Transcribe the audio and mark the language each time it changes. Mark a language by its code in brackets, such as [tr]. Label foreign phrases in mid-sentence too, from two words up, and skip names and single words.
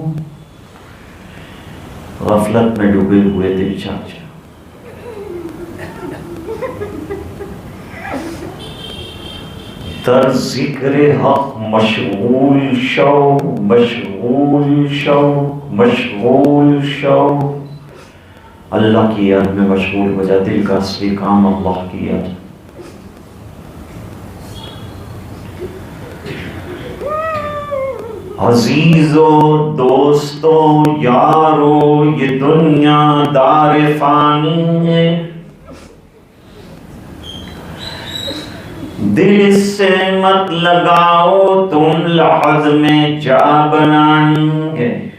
[ur] غفلت میں ڈوبے ہوئے دل چاچا، [fa] در ذکر حق مشغول شو، مشغول شو، مشغول شو. [ur] اللہ کی یاد میں مشغول ہو جا. دل کا اصلی کام اللہ کی یاد. عزیزو دوستو یارو، یہ دنیا دار فانی ہے، دل سے مت لگاؤ تم لحظ میں جا بنانی ہے.